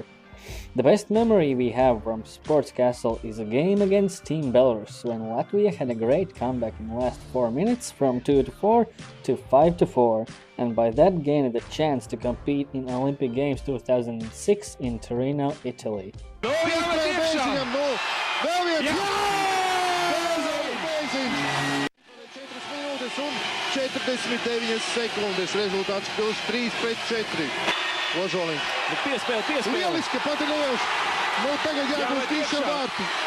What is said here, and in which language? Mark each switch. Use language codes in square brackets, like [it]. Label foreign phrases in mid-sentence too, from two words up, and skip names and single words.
[en] The best memory we have from Sports Castle is a game against Team Belarus, when Latvia had a great comeback in the last 4 minutes from 2-4 to 5-4, and by that gained the chance to compete in Olympic Games 2006 in Torino, Italy. [lv] Ozoliņš. Piespēle. Lieliski, pat ir liels. Tagad jāgūst īša vārti.